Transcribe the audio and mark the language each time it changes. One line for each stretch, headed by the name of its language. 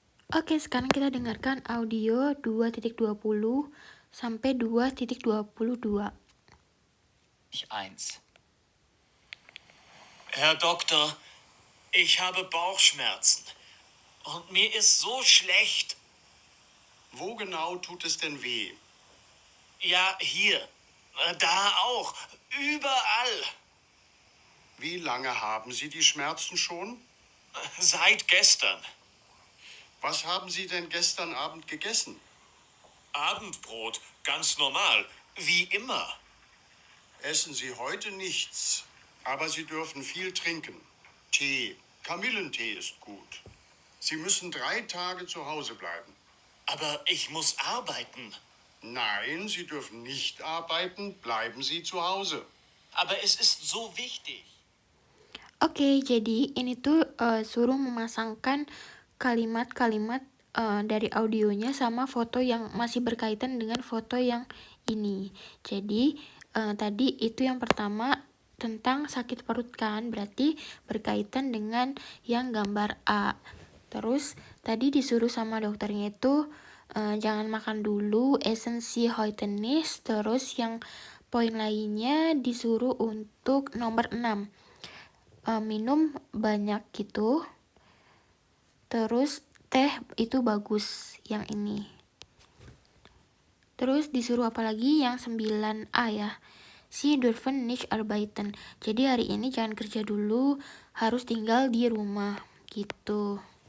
Indonesian: Oke, sekarang kita dengarkan audio 2.20 sampai 2.22. 1.
German: Herr Doktor, ich habe Bauchschmerzen. Und mir ist so schlecht. Wo genau tut es denn weh? Ja, hier. Da auch. Überall. Wie lange haben Sie die Schmerzen schon? Seit gestern. Was haben Sie denn gestern Abend gegessen? Abendbrot. Ganz normal. Wie immer. Essen Sie heute nichts, aber Sie dürfen viel trinken. Tee, Kamillentee ist gut. Sie müssen 3 Tage zu Hause bleiben. Aber ich muss arbeiten. Nein, Sie dürfen nicht arbeiten, bleiben Sie zu Hause. Aber es ist so wichtig.
Indonesian: Oke, jadi ini tuh suruh memasangkan kalimat-kalimat dari audionya sama foto yang masih berkaitan dengan foto yang ini. Jadi tadi itu yang pertama tentang sakit perut kan, berarti berkaitan dengan yang gambar A. Terus tadi disuruh sama dokternya itu jangan makan dulu, esensi hoitenis. Terus yang poin lainnya disuruh untuk nomor 6. Minum banyak gitu. Terus teh itu bagus yang ini. Terus disuruh apa lagi? Yang 9A ya.
German: Sie dürfen nicht arbeiten.
Indonesian: Jadi hari ini jangan kerja dulu, harus tinggal di rumah gitu.